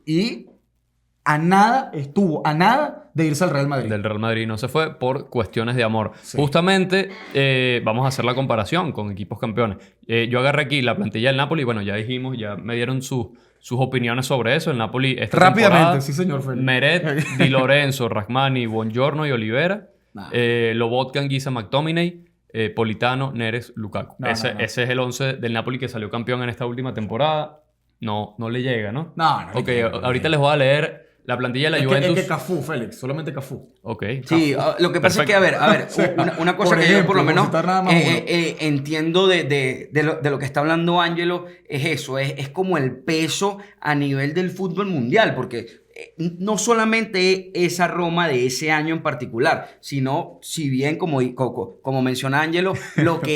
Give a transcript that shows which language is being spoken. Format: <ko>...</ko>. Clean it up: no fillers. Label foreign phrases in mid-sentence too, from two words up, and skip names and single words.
<es>Y estuvo a nada de irse al Real Madrid. Del Real Madrid no se fue por cuestiones de amor. Sí. Justamente vamos a hacer la comparación con equipos campeones. Yo agarré aquí la plantilla del Napoli. Bueno, ya dijimos, ya me dieron sus opiniones sobre eso. El Napoli esta Rápidamente, temporada, sí, señor Félix. Meret, Di Lorenzo, Rachmani, Buongiorno y Olivera. Nah. Lobotka, Anguissa, McTominay, Politano, Neres, Lukaku. No, ese no. es el 11 del Napoli que salió campeón en esta última temporada. No le llega, ¿no? No le Ok, llega, no le ahorita llega. les voy a leer la plantilla de la Juventus. Es que Cafú, Félix. Solamente Cafú. Ok. Sí, lo que pasa es que, a ver, una cosa por que yo ejemplo, por lo menos por citar nada más uno. entiendo de lo que está hablando Ángelo, es eso, es como el peso a nivel del fútbol mundial, porque no solamente esa Roma de ese año en particular, sino, si bien, como menciona Ángelo, lo que</es>